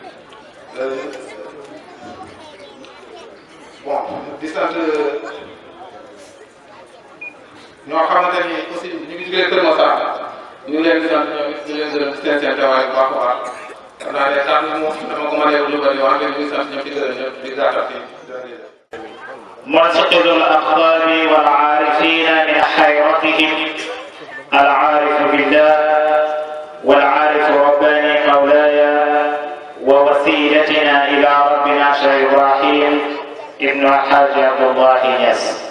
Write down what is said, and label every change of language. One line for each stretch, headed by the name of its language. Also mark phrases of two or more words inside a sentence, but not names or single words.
Wolof: bon di sant ñoo xamante ni aussi ñu ngi jugee Kër Massar ñu ngi leen di sant ñoom it di leen gërëm seen teewaay bu baax a baax xam naa ne kàddu gi moom dama ko mën a lu bëri wante ñu ngi sant ñëpp di gërëm ñëpp di gàttal fii.
Arabic: معتقد الأقطاب والعارفين من حيرتهم العارف بالله والعارف رباني مولاي ووسيلتنا إلى ربنا شيخ إبراهيم ابن الحاج عبد الله ياس.